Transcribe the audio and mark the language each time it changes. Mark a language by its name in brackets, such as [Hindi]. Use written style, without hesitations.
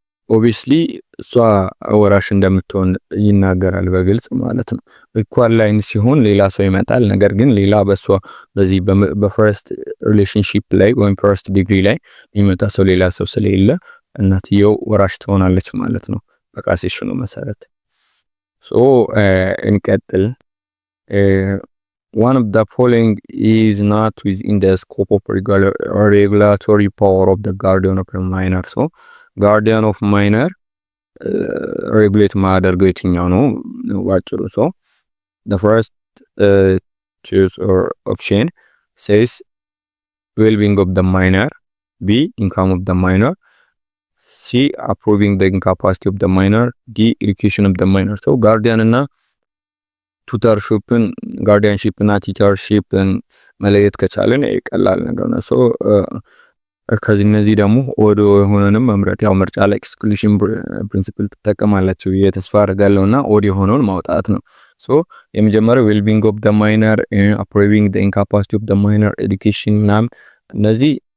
[Amharic] ኦብቪስሊ እሷ ወራሽ እንደምትሆን ይናገራል በግልጽ ማለት ነው። ኢኳል ላይን ሲሆን ሌላ ሰው ይመጣል። ነገር ግን ሌላ በሷ በዚህ በፈርስት ሪሌሽንሺፕ ላይ ወይም ፈርስት ዲግሪ ላይ የሚመጣ ሰው ሌላ ሰው ስለሌለ እናትየው ወራሽ ትሆናለች ማለት ነው በካሴሽኑ መሰረት። ሶ እንቀጥል። [English] One of the following is not within the scope of regulatory power of the guardian of a minor. So guardian of minor regulate [Amharic] ማደርገው የትኛው ነው ዋጭሩ? [English] So the first choose or option says well-being of the minor, B income of the minor, C approving the incapacity of the minor, D education of the minor. [Amharic] So guardian እና ቱተርሺፕን ጋርዲያንሺፕ እና ቲቸርሺፕን መለየት ከቻለን ቀላል ነገር ነው። ሶ ከዚህ እነዚህ ደግሞ ኦዶ የሆነንም መምረጥ ያው ምርጫ ላይ ኤክስክሉዥን ፕሪንሲፕል ተጠቀማላችሁ የተስፋ አደርጋለሁና ኦዶ የሆነውን ማውጣት ነው። ሶ የመጀመሪያው [English] ዌልቢንግ ኦፍ ዘ ማይነር አፕሩቪንግ ዘ ኢንካፓሲቲ ኦፍ ዘ ማይነር ኤዱኬሽን [Amharic] ምናምን እነዚህ